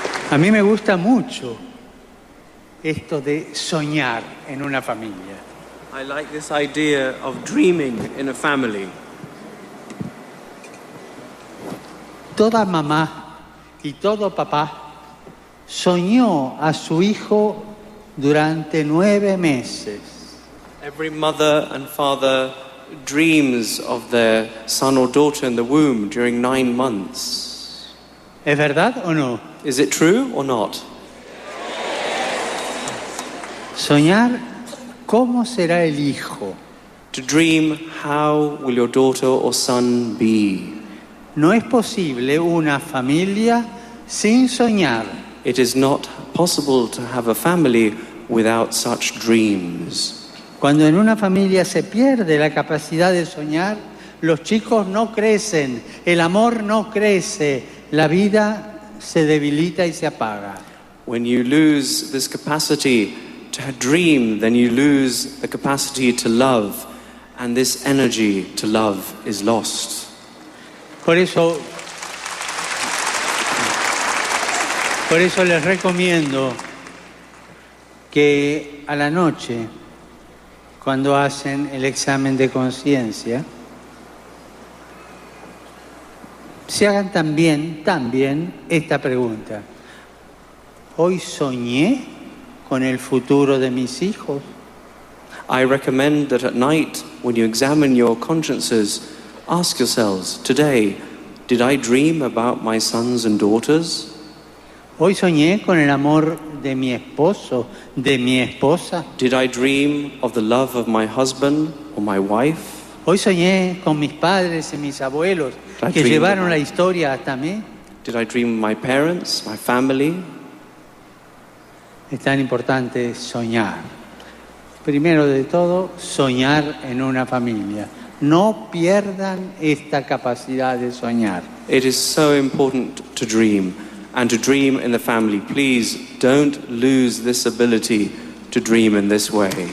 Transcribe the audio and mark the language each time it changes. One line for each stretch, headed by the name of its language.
Spanish: A mí me gusta mucho esto de soñar en una familia.
English: I like this idea of dreaming in a family.
Spanish: Toda mamá y todo papá soñó a su hijo durante 9 meses.
English: Every mother and father dreams of their son or daughter in the womb during 9 months.
Spanish: ¿Es verdad o no?
English: Is it true or not?
Spanish: Soñar cómo será el hijo.
English: To dream how will your daughter or son be.
Spanish: No es posible una familia sin soñar.
English: It is not possible to have a family without such dreams.
Spanish: Cuando en una familia se pierde la capacidad de soñar, los chicos no crecen, el amor no crece, la vida se debilita y se apaga.
English: When you lose this capacity to dream, then you lose the capacity to love, and this energy to love is lost.
Spanish: Por eso les recomiendo que a la noche, cuando hacen el examen de conciencia, se hagan también esta pregunta. ¿Hoy soñé con el futuro de mis hijos?
English: I recommend that at night, when you examine your consciences, ask yourselves, today, did I dream about my sons and daughters?
Spanish: ¿Hoy soñé con el amor de mi esposo, de mi esposa?
English: Did I dream of the love of my husband or my wife?
Spanish: ¿Hoy soñé con mis padres y mis abuelos que llevaron la historia hasta mí?
English: Did I dream of my parents, my family?
Spanish: Es tan importante soñar. primero de todo, soñar en una familia. No pierdan esta capacidad de soñar.
English: It is so important to dream, and to dream in the family. Please don't lose this ability to dream in this way.